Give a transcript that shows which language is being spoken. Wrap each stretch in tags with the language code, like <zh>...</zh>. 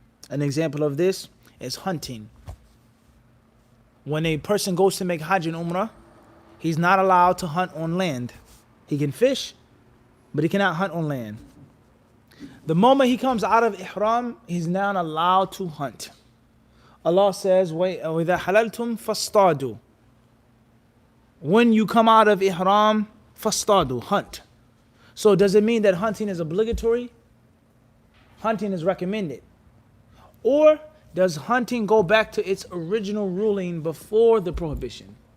<en>An example of this is hunting. When a person goes to make Hajj and Umrah, he's not allowed to hunt on land. He can fish, but he cannot hunt on land. The moment he comes out of Ihram, he's now allowed to hunt. Allah says,</en> <ar>وَإِذَا حَلَلْتُمْ فَاصْطَادُوا.</ar> <en>When you come out of Ihram,</en> <ar>فَاصْطَادُوا,</ar> <en>hunt. So does it mean that hunting is obligatory? Hunting is recommended. Or does hunting go back to its original ruling before the prohibition?</en>